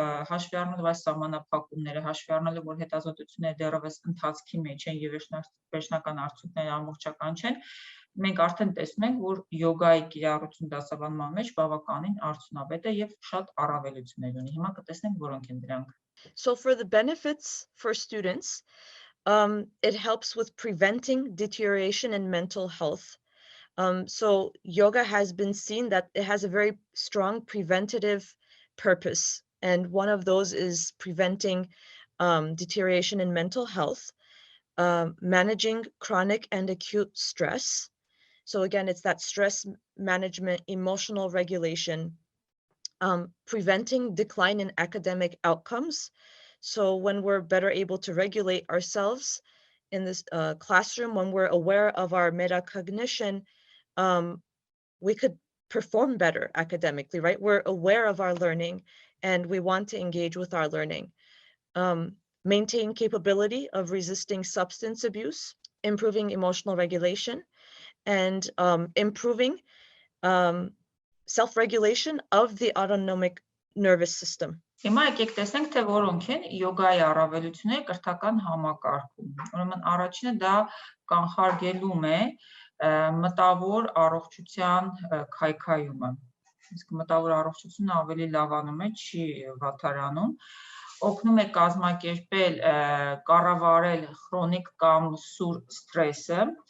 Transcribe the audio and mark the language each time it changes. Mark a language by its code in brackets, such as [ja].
[hy] հաշվի առնելով այս սահմանափակումները, հաշվի առնելով, որ հետազոտությունները դեռևս ընթացքի մեջ են եւ վերջնական արդյունքները ամբողջական չեն, մենք արդեն տեսնում ենք, որ յոգայի կիրառություն դասավանդման մեջ բավականին արդյունավետ է եւ շատ առավելություններ ունի։ Հիմա կտեսնենք որոնք են դրանք։ [en] So for the benefits for students, it helps with preventing deterioration in mental health. So yoga has been seen that it has a very strong preventative purpose. And one of those is preventing deterioration in mental health, managing chronic and acute stress. So again, it's that stress management, emotional regulation, preventing decline in academic outcomes. So when we're better able to regulate ourselves in this classroom, when we're aware of our metacognition, we could perform better academically, right? We're aware of our learning and we want to engage with our learning. Maintain capability of resisting substance abuse, improving emotional regulation, and improving self-regulation of the autonomic nervous system. [hy] Հիմա եկեք տեսնենք, թե որոնք են յոգայի առավելությունները կրթական համակարգում։ Ուրեմն առաջինը դա կանխարգելում է մտավոր առողջության քայքայումը։ Իսկ մտավոր առողջությունը ավելի լավանում է, չի վատարանում։ Օգնում է կազմակերպել, կառավարել խրոնիկ կամ սուր սթրեսը,